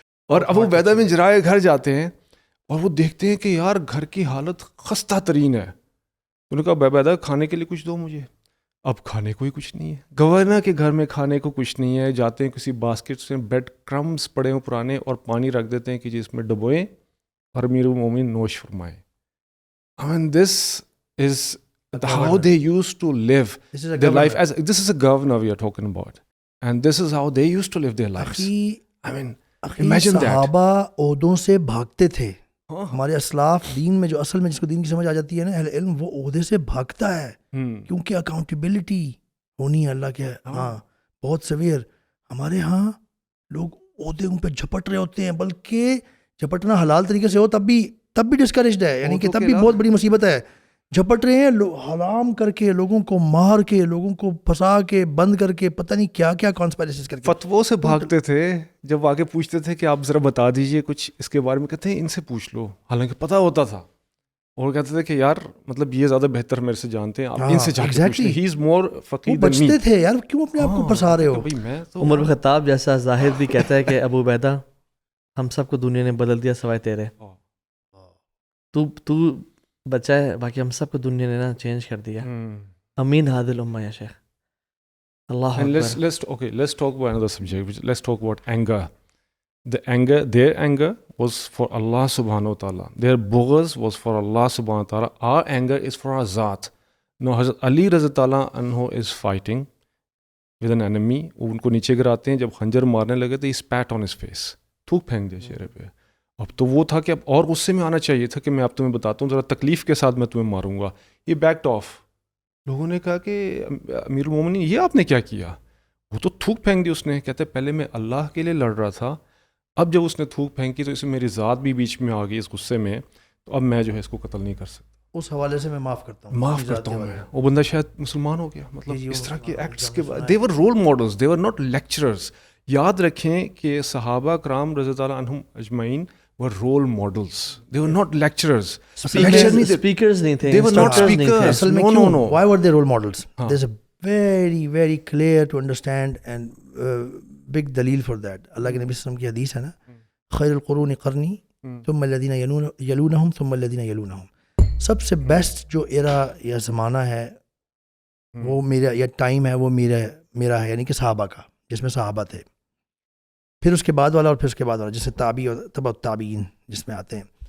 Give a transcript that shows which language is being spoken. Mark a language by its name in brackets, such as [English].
[Urdu] اور ابو عبیدہ بن جراح کے گھر جاتے ہیں اور وہ دیکھتے ہیں کہ یار گھر کی حالت خستہ ترین ہے. انہوں نے کہا ابو عبیدہ کھانے کے لیے کچھ دو مجھے. اب کھانے کو ہی کچھ نہیں ہے, گورنر کے گھر میں کھانے کو کچھ نہیں ہے. جاتے ہیں کسی باسکٹ سے بیڈ کرمز پڑے ہوں پرانے, اور پانی رکھ دیتے ہیں کہ جس میں ڈبوئیں اور امیر المومنین نوش فرمائیں. [English] I mean this is how they used to live their life. As this is a governor we are talking about, and this is how they used to live their lives. I mean imagine that. [Urdu] صحابہ عہدوں سے بھاگتے تھے. ہمارے اسلاف دین میں جو اصل میں جس کو دین کی سمجھ آ جاتی ہے نا, اہل علم, وہ عہدے سے بھاگتا ہے, کیونکہ اکاؤنٹیبلٹی ہونی ہے اللہ کے. ہاں بہت سویئر. ہمارے ہاں لوگ عہدے ان پہ جھپٹ رہے ہوتے ہیں, بلکہ جھپٹنا حلال طریقے سے ہو تب بھی ڈسکریجڈ ہے, یعنی کہ تب بھی بہت بڑی مصیبت ہے. جھپٹ رہے ہیں حرام کر کے, لوگوں کو مار کے, لوگوں کو پھنسا کے, بند کر کے, پتہ نہیں کیا کیا کانسپائریسیز کر کے. فتووں سے بھاگتے تھے. جب آگے پوچھتے تھے کہ آپ ذرا بتا دیجئے کچھ اس کے بارے میں, کہتے ہیں ان سے پوچھ لو, حالانکہ پتہ ہوتا تھا. اور کہتے تھے کہ یار مطلب یہ زیادہ بہتر میرے سے جانتے ہیں, آپ ان سے جا کے پوچھ لیں, [English] He is more فقیہ than me. [Urdu] بچتے تھے یار, کیوں اپنے آپ کو پھنسا رہے ہو. عمر بن خطاب جیسا زاہد بھی کہتا ہے کہ ابو عبیدہ ہم سب کو دنیا نے بدل دیا سوائے تیرے. تو بچہ ہے, باقی ہم سب کو دنیا نے نا چینج کر دیا. [Arabic] امین ہادل امہ یا شیخ. اللہ [English] And [Arabic] اکبر. [English] let's talk about another subject. Let's talk about anger. Their anger was for Allah subhanahu wa ta'ala. Their bughz was for Allah subhanahu wa ta'ala. Our anger is for our zat. Now Hazrat Ali رضی اللہ عنہ is fighting with an enemy. [Urdu] وہ ان کو نیچے گراتے ہیں, جب خنجر مارنے لگے تو [English] he spat on his face. [Urdu] تھوک پھینک دیا چہرے پہ. اب تو وہ تھا کہ اب اور غصے میں آنا چاہیے تھا کہ میں اب تمہیں بتاتا ہوں, ذرا تکلیف کے ساتھ میں تمہیں ماروں گا. [English] یہ backed off. [Urdu] لوگوں نے کہا کہ امیر المومنین یہ آپ نے کیا کیا؟ وہ تو تھوک پھینک دی اس نے. کہتے پہلے میں اللہ کے لیے لڑ رہا تھا, اب جب اس نے تھوک پھینکی تو اس میں میری ذات بھی بیچ میں آ گئی اس غصے میں, تو اب میں جو ہے اس کو قتل نہیں کر سکتا. اس حوالے سے میں معاف کرتا ہوں, معاف کرتا ہوں میں. وہ بندہ شاید مسلمان ہو گیا. مطلب اس طرح کے ایکٹس کے بعد [English] They were role models, they were not lecturers. [Urdu] یاد رکھیں کہ صحابہ کرام رضی اللہ عنہم اجمعین [English] were role models. They were not lecturers. [Urdu] Speakers نہیں تھے. [English] They were not speakers. [Urdu] اصل میں [English] No. Why were they role models? There's a very very clear to understand and big دلیل for that. [Urdu] اللہ کے نبی صلی اللہ علیہ وسلم کی حدیث ہے نا, [Arabic] خیر القرون قرنی ثم الذین یلونہم [Urdu] ثم الذین یلونہم. سب سے بیسٹ جو ایرا یا زمانہ ہے وہ میرا یا ٹائم ہے وہ میرا ہے, یعنی کہ صحابہ کا, جس میں صحابہ تھے, پھر اس کے بعد والا اور پھر اس کے بعد والا جیسے تابعی اور تبع التابعین جس میں آتے ہیں.